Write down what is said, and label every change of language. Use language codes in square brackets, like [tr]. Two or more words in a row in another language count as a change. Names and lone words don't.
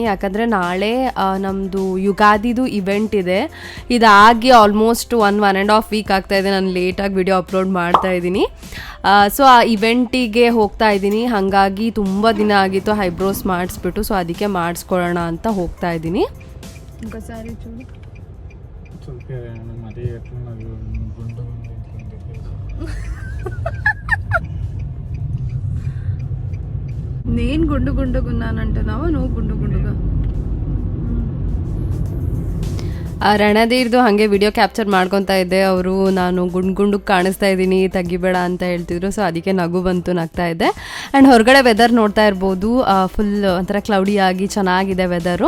[kn] ಯಾಕಂದರೆ ನಾಳೆ ನಮ್ಮದು ಯುಗಾದಿದು ಇವೆಂಟ್ ಇದೆ. ಇದಾಗಿ ಆಲ್ಮೋಸ್ಟ್ 1.5 ವೀಕ್ ಆಗ್ತಾಯಿದೆ. ನಾನು ಲೇಟಾಗಿ ವಿಡಿಯೋ ಅಪ್ಲೋಡ್ ಮಾಡ್ತಾ ಇದ್ದೀನಿ. ಸೊ ಆ ಇವೆಂಟಿಗೆ ಹೋಗ್ತಾ ಇದ್ದೀನಿ. ಹಾಗಾಗಿ ತುಂಬ ದಿನ ಆಗಿತ್ತು ಐಬ್ರೋಸ್ ಮಾಡಿಸ್ಬಿಟ್ಟು. ಸೊ ಅದಕ್ಕೆ ಮಾಡಿಸ್ಕೊಳ್ಳೋಣ ಅಂತ ಹೋಗ್ತಾ ಇದ್ದೀನಿ. [te] నేను గుండు గుండుగున్నానంటే నువ్వు గుండు గుండుగా. [kn] ರಣಧೀರ್ದು ಹಾಗೆ ವಿಡಿಯೋ ಕ್ಯಾಪ್ಚರ್ ಮಾಡ್ಕೊತಾ ಇದ್ದೆ. ಅವರು ನಾನು ಗುಂಡು ಕಾಣಿಸ್ತಾ ಇದ್ದೀನಿ, ತೆಗಿಬೇಡ ಅಂತ ಹೇಳ್ತಿದ್ರು. ಸೊ ಅದಕ್ಕೆ ನಗು ಬಂತು, ನಗ್ತಾ ಇದ್ದೆ. ಆ್ಯಂಡ್ ಹೊರಗಡೆ ವೆದರ್ ನೋಡ್ತಾ ಇರ್ಬೋದು, ಫುಲ್ ಒಂಥರ ಕ್ಲೌಡಿ ಆಗಿ ಚೆನ್ನಾಗಿದೆ ವೆದರು.